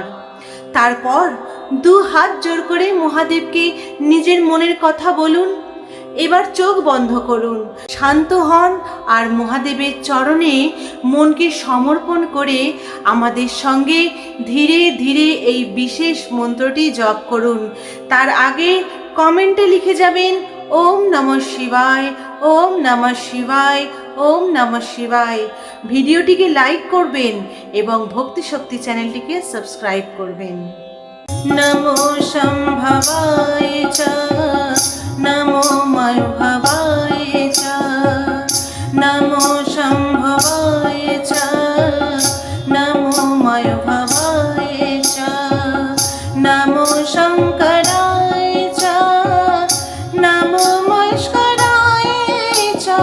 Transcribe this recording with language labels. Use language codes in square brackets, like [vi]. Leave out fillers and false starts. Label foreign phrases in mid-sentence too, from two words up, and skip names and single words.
[bn] তারপর দু হাত জোর করে মহাদেবকে নিজের মনের কথা বলুন। এবার চোখ বন্ধ করুন, শান্ত হন আর মহাদেবের চরণে মনকে সমর্পণ করে আমাদের সঙ্গে ধীরে ধীরে এই বিশেষ মন্ত্রটি জপ করুন। তার আগে কমেন্টে লিখে যাবেন [sa] ओम नमः शिवाय, ओम नमः शिवाय, ओम नमः शिवाय। [bn] ভিডিওটিকে লাইক করবেন এবং ভক্তি শক্তি চ্যানেলটিকে সাবস্ক্রাইব করবেন। [sa] नमो शम्भवाय च, नमो मयोभवाय च, नमो शम्भवाय च, नमो मयोभवाय च, नमो शङ्कराय च, नमो मस्कराय च,